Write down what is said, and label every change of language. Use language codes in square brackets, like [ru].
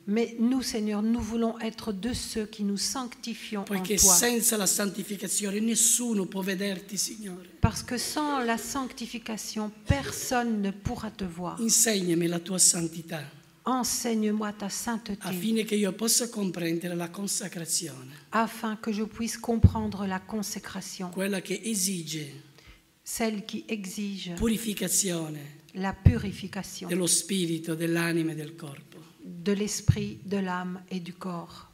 [fr] Mais nous, Seigneur, nous voulons être de ceux qui nous sanctifions [it] Poiché [fr] en toi. [it] senza la santificazione nessuno può vederti, Signore. [fr] Parce que sans la sanctification, personne ne pourra te voir. [it] Insegnami la tua santità, [fr] Enseigne-moi ta sainteté, [it] affinché che io possa comprendere la consacrazione, [fr] afin que je puisse comprendre la consécration, [it] quella che esige [fr] celle qui exige [it] purificazione [fr] la purification [it] dello spirito, dell'anima e del corpo. [fr] de l'esprit, de l'âme et du corps.